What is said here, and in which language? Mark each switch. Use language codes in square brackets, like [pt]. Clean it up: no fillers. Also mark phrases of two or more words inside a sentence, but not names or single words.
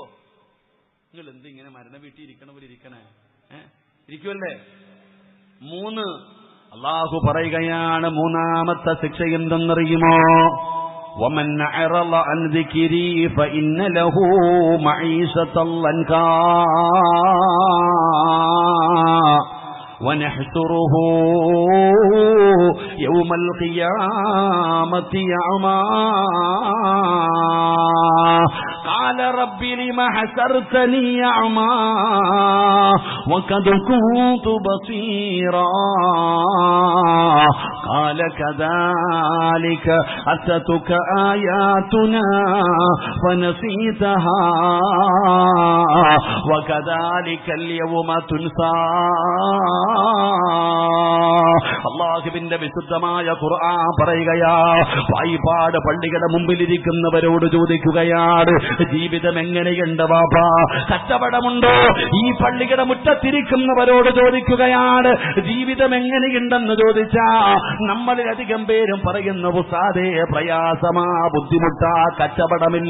[ml] നിങ്ങൾ എന്ത് ഇങ്ങനെ മരണ വീട്ടിൽ ഇരിക്കണ പോലെ ഇരിക്കണേ? ഇരിക്കുമല്ലേ? 3 അള്ളാഹു പറയുകയാണ്, മൂന്നാമത്തെ ശിക്ഷ എന്തെന്നറിയുമോ? [ar] ومن أعرض عن ذكري فإن له معيشة ضنكا ونحشره يوم القيامة أعمى قال رب لم حشرتني أعمى وقد كنت بصيرا قال كذلك أتتك آياتنا فنسيتها وكذلك اليوم تنسى. [ml] അള്ളാഹുവിന്റെ വിശുദ്ധമായ ഖുർആൻ പറയുകയാ, വായ്പാട് പള്ളികളുടെ മുമ്പിലിരിക്കുന്നവരോട് ചോദിക്കുകയാണ്, ജീവിതം എങ്ങനെയുണ്ട് വാപ്പാ? കച്ചവടമുണ്ടോ? ഈ പള്ളികളുടെ മുറ്റത്തിരിക്കുന്നവരോട് ചോദിക്കുകയാണ്, ജീവിതം എങ്ങനെയുണ്ടെന്ന് ചോദിച്ചാ നമ്മളിലധികം പേരും പറയുന്ന ഉസ്താദേ പ്രയാസമാ, ബുദ്ധിമുട്ടാ, കച്ചവടമില്ല.